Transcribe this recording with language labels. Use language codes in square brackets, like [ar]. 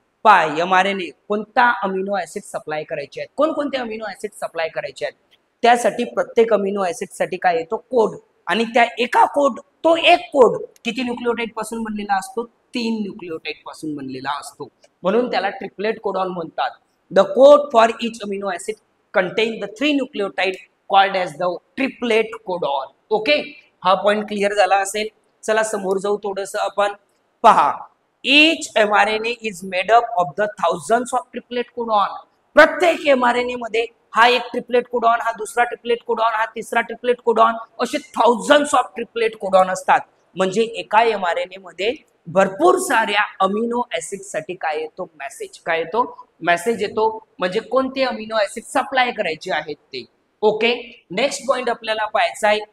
[mr] पाय mRNA कोणता amino acid supply करायचे आहेत? कोणकोणते अमिनो ऍसिड सप्लाय करायचे आहेत? त्यासाठी प्रत्येक अमिनो ऍसिड साठी काय येतो? कोड. आणि त्या एका कोड, तो एक कोड किती न्यूक्लियोटाइड पासून बनलेला असतो? 3 न्यूक्लियोटाइड पासून बनलेला असतो. म्हणून त्याला ट्रिपलेट कोडॉन म्हणतात. [en] The code for each amino acid contain the 3 nucleotide called as the triplet codon. [mr] Okay, हा पॉइंट क्लिअर झाला असेल. चला समोर जाऊ थोडस आपण. [en] पहा, each mRNA is made up of the thousands of triplet codon. [mr] प्रत्येक mRNA मध्ये हा एक ट्रिपलेट कोडॉन, हा दुसरा ट्रिपलेट कोडॉन, हा तिसरा ट्रिपलेट कोडॉन, असे [en] thousands of triplet codon [mr] असतात. म्हणजे एका mRNA मध्ये भरपूर साऱ्या अमिनो ऍसिड साठी काय येतो? मेसेज. काय येतो? मेसेज येतो. म्हणजे कोणते अमिनो ऍसिड सप्लाय करायचे आहेत ते. ओके, नेक्स्ट पॉइंट आपल्याला पाहायचा आहे.